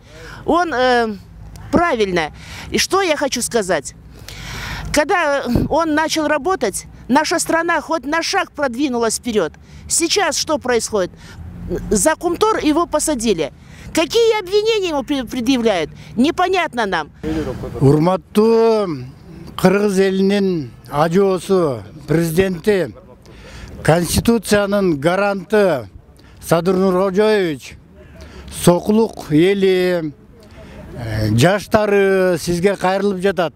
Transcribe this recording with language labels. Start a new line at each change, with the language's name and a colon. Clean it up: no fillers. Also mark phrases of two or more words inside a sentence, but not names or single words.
Russian: Он правильно. И что я хочу сказать? Когда он начал работать, наша страна хоть на шаг продвинулась вперед. Сейчас что происходит? За Кумтор его посадили. Какие обвинения ему предъявляют? Непонятно нам.
Kyrgyz: Урматтуу Кыргыз элинин ажоосу, президенти, Конституциянын гаранты Садыр Нуркожоевич, Сокулук эли, жаштары сизге кайрылып жатат.